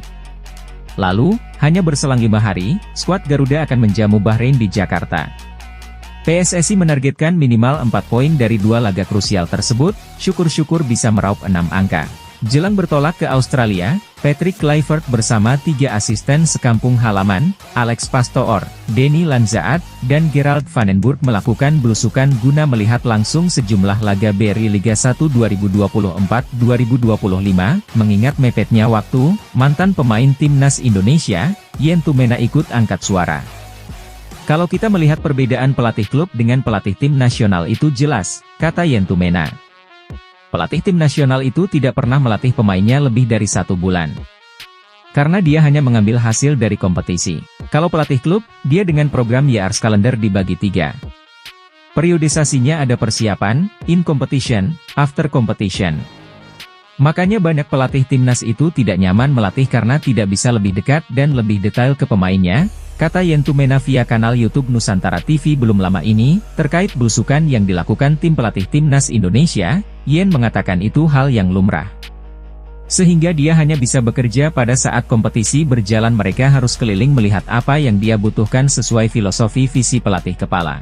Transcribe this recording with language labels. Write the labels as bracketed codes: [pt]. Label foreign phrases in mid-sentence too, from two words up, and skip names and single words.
[id] Lalu, hanya berselang 5 hari, skuad Garuda akan menjamu Bahrain di Jakarta. PSSI menargetkan minimal 4 poin dari 2 laga krusial tersebut, syukur-syukur bisa meraup 6 angka. Jelang bertolak ke Australia, Patrick Kluivert bersama 3 asisten sekampung halaman, Alex Pastoor, Denny Lanzaat, dan Gerald van den Burg melakukan belusukan guna melihat langsung sejumlah laga BRI Liga 1 2024-2025, mengingat mepetnya waktu, mantan pemain timnas Indonesia, Yen Tumena ikut angkat suara. Kalau kita melihat perbedaan pelatih klub dengan pelatih tim nasional itu jelas, kata Yen Tumena. Pelatih tim nasional itu tidak pernah melatih pemainnya lebih dari 1 bulan. Karena dia hanya mengambil hasil dari kompetisi. Kalau pelatih klub, dia dengan program [en] Years Calendar [id] dibagi 3. Periodisasinya ada persiapan, [en] in competition, after competition. [id] Makanya banyak pelatih timnas itu tidak nyaman melatih karena tidak bisa lebih dekat dan lebih detail ke pemainnya, kata Yen Tumena via kanal YouTube Nusantara TV belum lama ini, terkait belusukan yang dilakukan tim pelatih timnas Indonesia. Yen mengatakan itu hal yang lumrah. Sehingga dia hanya bisa bekerja pada saat kompetisi berjalan, mereka harus keliling melihat apa yang dia butuhkan sesuai filosofi visi pelatih kepala.